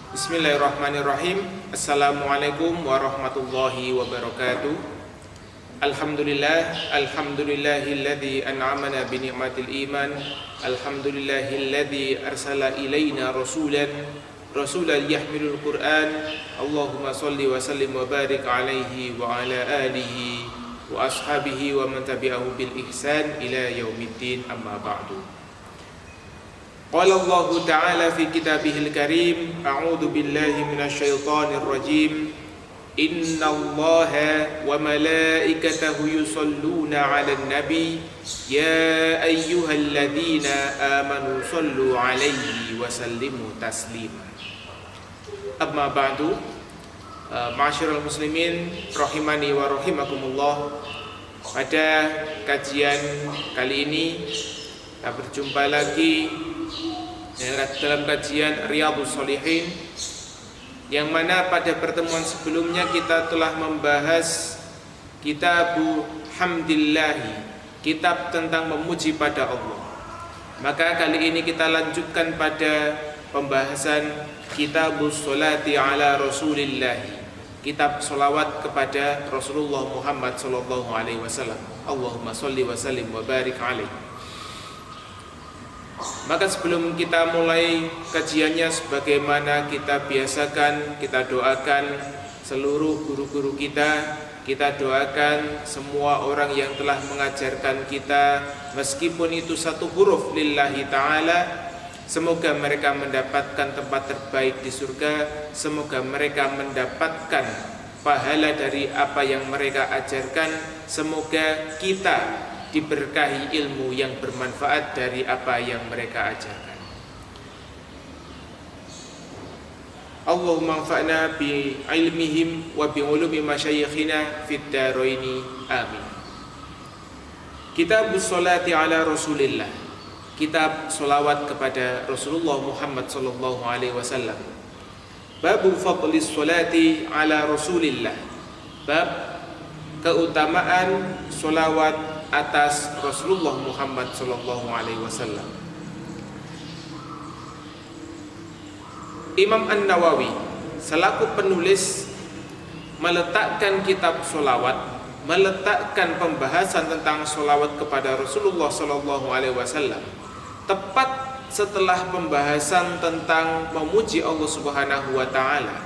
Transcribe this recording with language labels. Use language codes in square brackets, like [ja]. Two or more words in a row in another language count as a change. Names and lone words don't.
[ar] بسم الله الرحمن الرحيم السلام عليكم ورحمة الله وبركاته. الحمد لله الذي أنعمنا بنعمة الإيمان. الحمد لله الذي أرسل إلينا رسولا يحمل القرآن. اللهم صل وسلم وبارك عليه وعلى آله وأصحابه ومن تبعه بإحسان إلى يوم الدين أما بعد. قال الله تعالى في كتابه الكريم أعوذ بالله من الشيطان الرجيم. إن الله وملائكته يصلون على النبي يا أيها الذين آمنوا صلوا عليه وسلموا تسليما. أما بعد. معاشر المسلمين رحمني ورحمكم الله. [id] Pada kajian kali ini kita berjumpa lagi dalam kajian Riyadhus Shalihin, yang mana pada pertemuan sebelumnya kita telah membahas Kitabu Hamdillahi, kitab tentang memuji pada Allah. Maka kali ini kita lanjutkan pada pembahasan Kitabus Sholati ala Rasulillahi, kitab sholawat kepada Rasulullah Muhammad [ar] صلى الله عليه وسلم. اللهم صل وسلم وبارك عليه. [id] Maka sebelum kita mulai kajiannya, sebagaimana kita biasakan, kita doakan seluruh guru-guru kita, kita doakan semua orang yang telah mengajarkan kita, meskipun itu satu huruf [ar] لله تعالى, [id] semoga mereka mendapatkan tempat terbaik di surga, semoga mereka mendapatkan pahala dari apa yang mereka ajarkan, semoga kita diberkahi ilmu yang bermanfaat dari apa yang mereka ajarkan. [ar] اللهم انفعنا بعلمهم وبعلوم مشايخنا في الدارين آمين. [id] Kitabus sholati ala Rasulillah, kitab sholawat kepada Rasulullah Muhammad [ar] صلى الله عليه وسلم. باب فضل الصلاة على رسول الله, [id] bab keutamaan sholawat atas Rasulullah Muhammad [ar] صلى الله عليه وسلم. [id] Imam An-Nawawi selaku penulis meletakkan kitab sholawat, meletakkan pembahasan tentang sholawat kepada Rasulullah [ar] صلى الله عليه وسلم [id] tepat setelah pembahasan tentang memuji Allah [ar] سبحانه وتعالى.